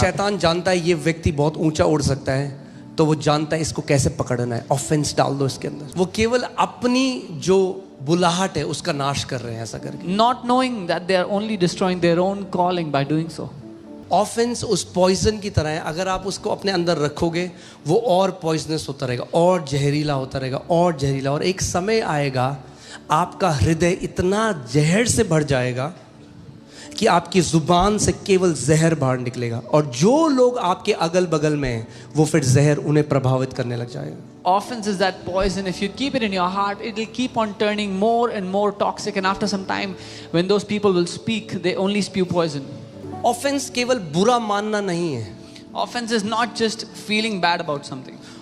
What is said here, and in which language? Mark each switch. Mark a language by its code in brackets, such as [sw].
[hi] शैतान जानता है ये व्यक्ति बहुत ऊंचा उड़ सकता है, तो वो जानता है इसको कैसे पकड़ना है। ऑफेंस डाल दो इसके अंदर। वो केवल अपनी जो बुलाहट है उसका नाश कर रहे हैं ऐसा करके। [en] Not knowing that they are only destroying their own calling by doing so. [hi] Offence उस पॉइजन की तरह है, अगर आप उसको अपने अंदर रखोगे वो और पॉइजनस होता रहेगा, और जहरीला होता रहेगा, और जहरीला। और एक समय आएगा आपका हृदय इतना जहर से भर जाएगा कि आपकी जुबान से केवल जहर बाहर निकलेगा, और जो लोग आपके अगल बगल में हैं वो फिर जहर उन्हें प्रभावित करने लग जाएगा। [en] Offense is that poison. If you keep it in your heart, it will keep on turning more and more toxic. And after some time, when those people will speak, they only spew poison. [hi] Offence केवल बुरा मानना नहीं है। [en] Offense is not just feeling bad about something.